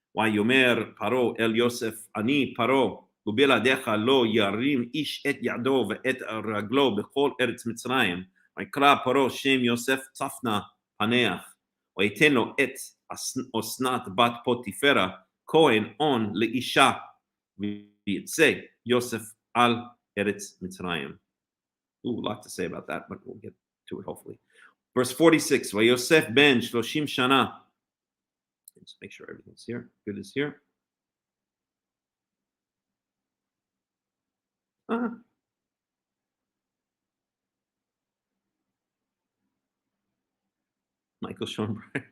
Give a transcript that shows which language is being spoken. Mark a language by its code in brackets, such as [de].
[he] ויאמר פרעה אל יוסף, אני פרעה, ובלעדיך לא ירים איש את ידו ואת רגלו בכל ארץ מצרים. ויקרא פרעה שם יוסף צפנה פנח, ויתן לו את אסנת בת פוטיפרה כהן און לאישה, ויצא יוסף על ארץ מצרים. [en] Ooh, a lot to say about that, but we'll get to it hopefully. Verse 46, [he] ויוסף בן 30 שנה. [en] Let's make sure everything's here. Good is here. Michael Schoenberg.